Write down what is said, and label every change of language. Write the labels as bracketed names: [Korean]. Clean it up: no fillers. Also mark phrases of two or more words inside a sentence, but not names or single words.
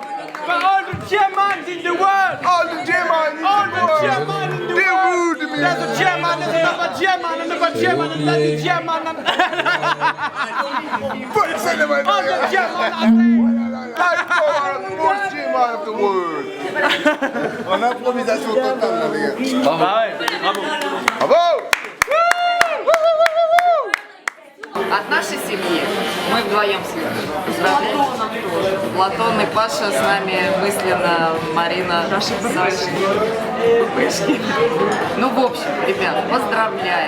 [English] For all the Germans in the world. All the Germans in the world. They rude me. There's a German, there's another German, another German, another German. All the Germans. The most German of the world. [French] En improvisation totale, là, les gars. Bravo. Bravo. [Russian] От нашей семьи мы вдвоем поздравляем. Платон и Паша, с нами мысленно Марина, Саша. Ну, в общем, ребят, поздравляем.